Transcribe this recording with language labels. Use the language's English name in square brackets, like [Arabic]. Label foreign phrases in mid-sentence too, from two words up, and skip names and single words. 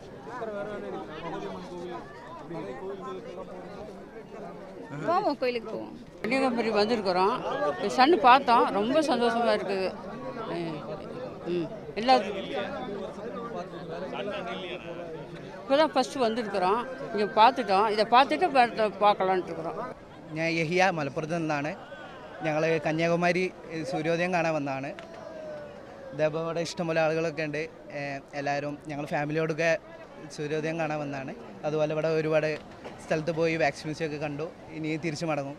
[Tamil] போவோம், கோயிலுக்கு போவோம். கன்னியாகுமரி வந்திருக்கிறோம். சன்னு பார்த்தோம், ரொம்ப சந்தோஷமாக இருக்குது. எல்லா இப்போ தான் ஃபஸ்ட்டு വന്നിരിக்கிறோം. இங்கே பார்த்துட்டோம், இதை பார்த்துட்டு பார்க்கலான்ட்டு இருக்கிறோம். [Malayalam] ഞാൻ യഹിയ മലപ്പുറത്ത് നിന്നാണ്. ഞങ്ങൾ കന്യാകുമാരി സൂര്യോദയം കാണാൻ വന്നതാണ്. ഇതേപോലെ ഇവിടെ ഇഷ്ടംപോലെ ആളുകളൊക്കെ ഉണ്ട്. എല്ലാവരും ഞങ്ങൾ ഫാമിലിയോടൊക്കെ സൂര്യോദയം കാണാൻ വന്നതാണ്. അതുപോലെ ഇവിടെ ഒരുപാട് സ്ഥലത്ത് പോയി വാക്സിൻ മ്യൂസിയമൊക്കെ കണ്ടു. ഇനി തിരിച്ചു മടങ്ങും.